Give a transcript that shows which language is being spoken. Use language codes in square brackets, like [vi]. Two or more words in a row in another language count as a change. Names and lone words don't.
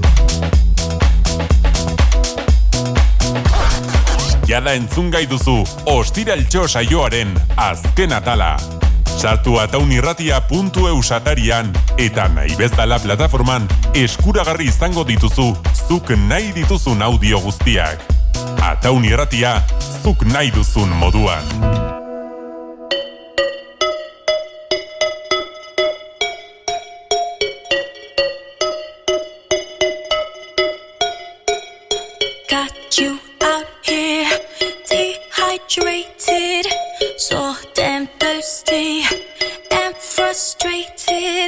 [eu] Jada entzun gai duzu Ostiraltxo saioaren azken atala. Sartu ataunirratia.eus atarian eta nahi bezala plataforman eskuragarri izango dituzu zuk nahi dituzun audio guztiak. Ataunirratia, zuk nahi duzun moduan. [en] Got you out here, dehydrated, so damn thirsty and frustrated.